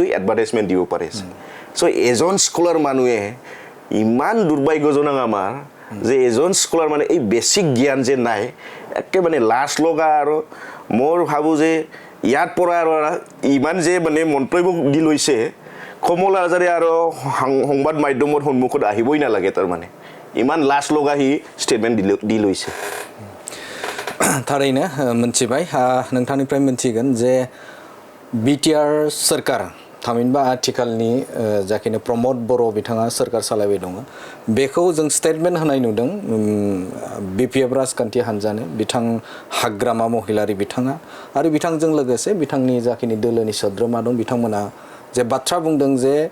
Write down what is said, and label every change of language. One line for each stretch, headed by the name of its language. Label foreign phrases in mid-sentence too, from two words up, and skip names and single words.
Assamese: এডভাৰটাইজমেন্ট দিব পাৰিছে সো এজন স্কলাৰ মানুহে ইমান দুৰ্ভাগ্যজনক আমাৰ যে এজন স্কলাৰ মানে এই বেসিক জ্ঞান যে নাই একে মানে লাজ লগা আৰু মোৰ ভাবো যে ইয়াত পৰা আৰু ইমান যে মানে মন্তব্য দি লৈছে কমল আজাৰে আৰু সংবাদ মাধ্যমৰ সন্মুখত আহিবই না লাগে তাৰ মানে ইমান লাজ লগা হি স্টেটমেন্ট দি লৈছে
Bodo: थारैनो मोनथिबाय नोंथांनिफ्राय मोनथिगोन जे BTR सरकार थामहिनबा आथिखालनि जाखिनि प्रमोद बर' बिथाङा सरकार सालायबाय दङ बेखौ जों स्टेटमेन्ट होनाय नुदों BPF राजखान्थि हान्जानो बिथां हाग्रामा महिलारि बिथाङा आरो बिथांजों लोगोसे बिथांनि जाखिनि दोलोनि सोद्रोमा दं बिथांमोना जे बाथ्रा बुंदों जे